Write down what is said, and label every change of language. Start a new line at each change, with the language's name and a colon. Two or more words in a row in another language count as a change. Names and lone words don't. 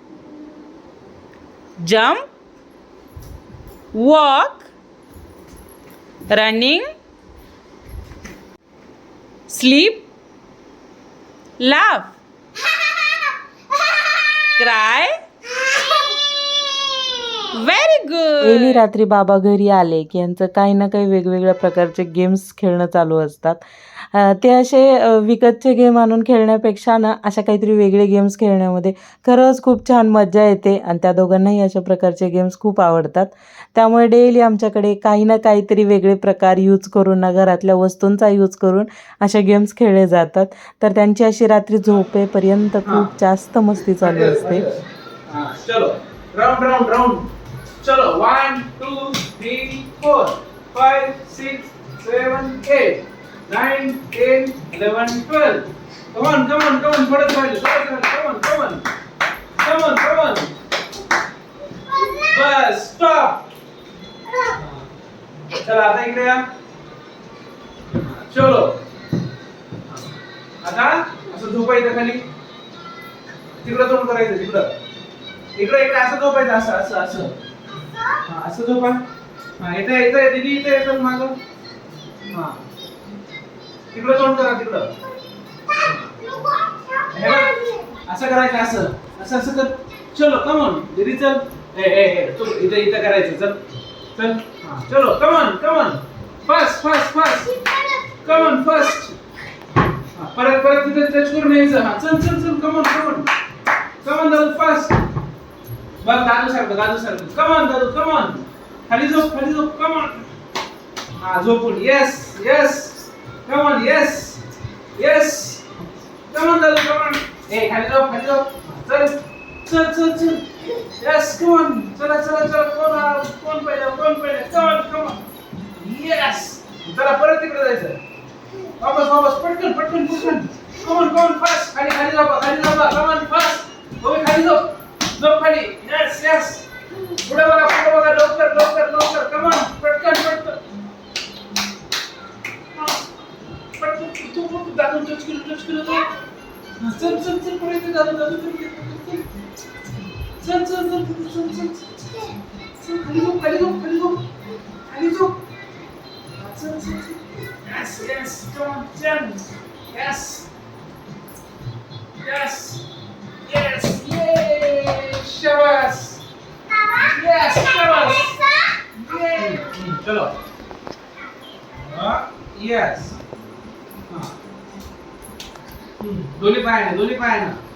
English: Jump. Walk. Running. Sleep. Laugh. Cry. Very good.
Marathi: पहिली रात्री बाबा घरी आले की यांचं काही ना काही वेगवेगळ्या प्रकारचे गेम्स खेळणं चालू असतात. ते असे विकतचे गेम आणून खेळण्यापेक्षा ना अशा काहीतरी वेगळे गेम्स खेळण्यामध्ये खरंच खूप छान मजा येते आणि त्या दोघांनाही अशा प्रकारचे गेम्स खूप आवडतात. त्यामुळे डेली आमच्याकडे काही ना काहीतरी वेगळे प्रकार यूज करून ना घरातल्या वस्तूंचा यूज करून असे गेम्स खेळले जातात. तर त्यांची अशी रात्री झोपेपर्यंत खूप जास्त मस्ती चालू असते.
English: चलो round round round. चलो 1 2 3 4 5 6 7 8 9 10 11 12. Come on, come on, come on.
Marathi: थोडं राहिले,
English: come on, come on. Come on, come on.
Marathi: बस स्टॉप. चला आता इकडे या. चलो आता असं झोपायचं खाली. तिकडं तोंड करायचं तिकडं. इकडे इकडे असं झोपायचं असं असं असं. हा असं झोपा. हा इथे इथे दीदी इथे येतं मागं. हा तिकडं तोंड करा तिकडं. हे बघ असं करायचं असं असं असं कर. चलो
English: come on
Marathi: दीदी चल. ए ए ए तू इथे इथे करायचं चल चल. हा चलो
English: come on fast fast fast. come on fast.
Marathi: हा परत परत तिथे टच करून यायचं. हा चल चल चल
English: come on
Marathi: दादू फास्ट. बघ दादू सारखं.
English: come on Dadu come on.
Marathi: खाली झोप
English: come on.
Marathi: हा झोपून
English: yes yes. come on yes yes. come on Dadu come on.
Marathi: ए खाली झोप. चल चल चल चल.
English: yes come on.
Marathi: चला कोण पहिले
English: come on.
Marathi: यस. चला परत तिकडे जायचं. वापस पटकन.
English: come on fast.
Marathi: खाली झोपा.
English: come on fast.
Marathi: तुम्ही खाली झोप खाली. यस पुढे बघा लवकर.
English: come on पटकन.
Marathi: तू दादू टच केलं चल पुढे येते दादू चल खाली झोप.
English: चल yes come on Jen. yes yay shabash. yes shabash yay. चलो yes.
Marathi: दोन्ही पायाने.